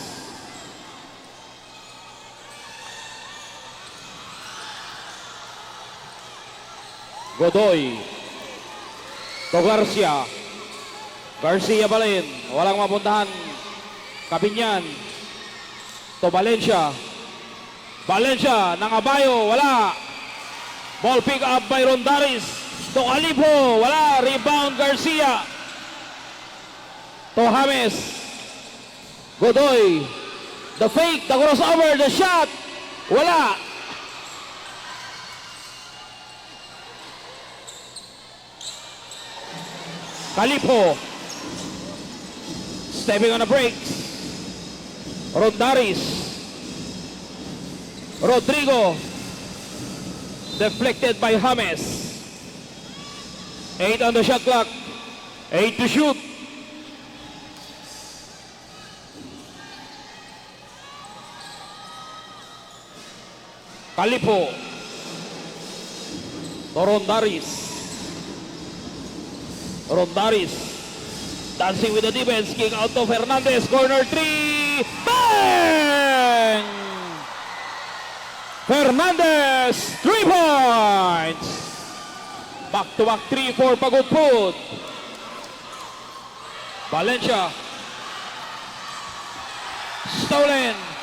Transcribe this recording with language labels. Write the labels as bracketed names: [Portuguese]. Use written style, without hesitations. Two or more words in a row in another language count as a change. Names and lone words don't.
[English] Godoy. To Garcia. Garcia Balin. [Filipino] Walang mapuntahan. Kabinyan. To Valencia. Valencia ng Abayo. Wala. [English] Ball pick up by Rondaris. To Alipo. Wala. Rebound Garcia. To James. Godoy. The fake. The crossover. The shot. Wala. Kalipho. Stepping on the brakes. Rondaris. Rodrigo. Deflected by James. 8 on the shot clock. 8 to shoot. Kalipho. Rondaris. Rondaris dancing with the defense, kick out to Fernandez, corner 3, bang! Fernandez, 3 points. Back-to-back 3 for Pagudpud. Valencia. Stolen.